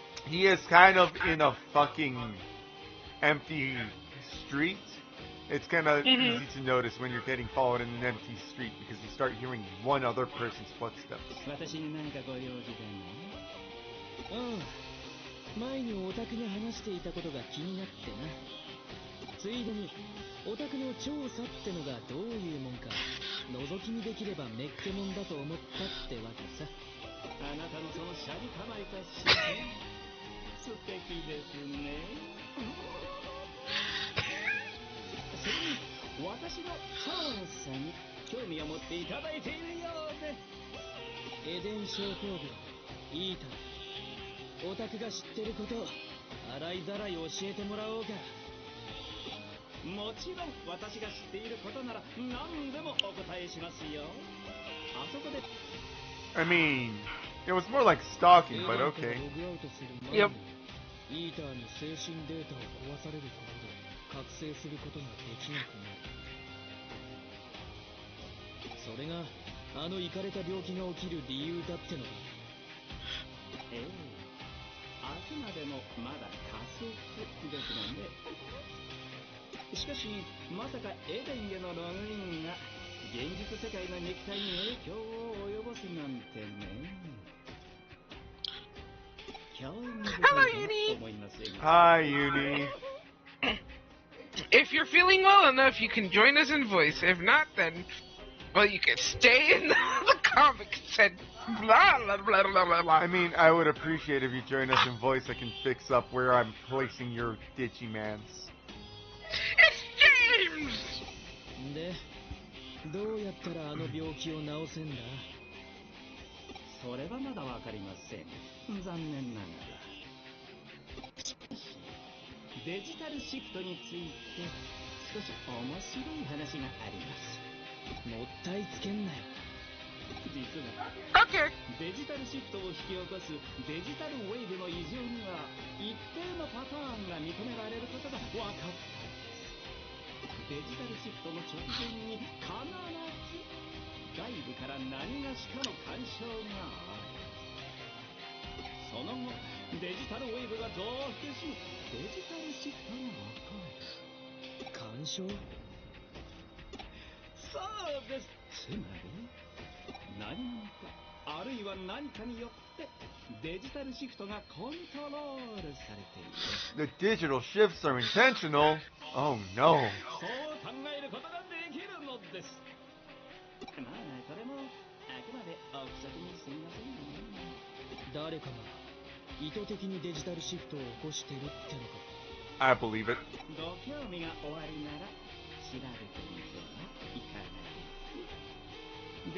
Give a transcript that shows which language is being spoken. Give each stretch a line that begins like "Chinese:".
English: He is kind of in a fucking empty street. It's kind of easy to notice when you're getting followed in an empty street because you start hearing one other person's footsteps.
Japanese: 私に何かご用事でも？ああ、前にオタクが話していたことが気になってな。ついでにオタクの調査ってのがどういうもんか覗き見できればめっけもんだと思ったってわけさ。あなたのそのシャリ構えた視線素敵ですね。それに私の調査に興味を持っていただいているようで。エデン症候群、イーター、オタクが知ってること洗いざらい教えてもらおうか。もちろん私が知っていることなら何でもお答えしますよ。あそこで
English: I mean, it was more like stalking, but okay. Yep.
Japanese: イーターに精神データを壊されることで覚醒することができなくなる。それがあのイカれた病気が起きる理由だってのか。ええ、あくまでもまだ仮説ですがね。しかしまさかエデンへのログインが現実世界の肉体に影響を及ぼすなんてね。興味深いと思いませんか？
English: Hi, Uni. If you're feeling well enough, you can join us in voice. If not, then, well, you can stay in the comic and blah, blah, blah, blah, blah, blah. I mean, I would appreciate if you join us in voice. I can fix up where I'm placing your Digimons. It's James!
Japanese: で、どうやったらあの病気を治せんだ？それはまだわかりません。残念ながら。しかし、デジタルシフトについて少し面白い話があります。もったいつけんなよ。実は、
English: Okay.
Japanese: デジタルシフトを引き起こすデジタルウェーブの異常には一定のパターンが認められることが分かったんです。デジタルシフトの直前に必ず外部から何がしかの干渉がある。その後、デジタルウェーブが増幅し、デジタルシフトが起こる。干渉？そうです。つまり何者か、あるいは何かによってデジタルシフトがコントロールされている。
English: The digital shifts are intentional. Oh no.
Japanese: そう考えることができるのです。まあ、それもあくまで憶測にすみませんね。誰かが意図的にデジタルシフトを起こしてるってのか。
English: I believe it.
Japanese: ご興味がおありなら調べてみてはいかがですか。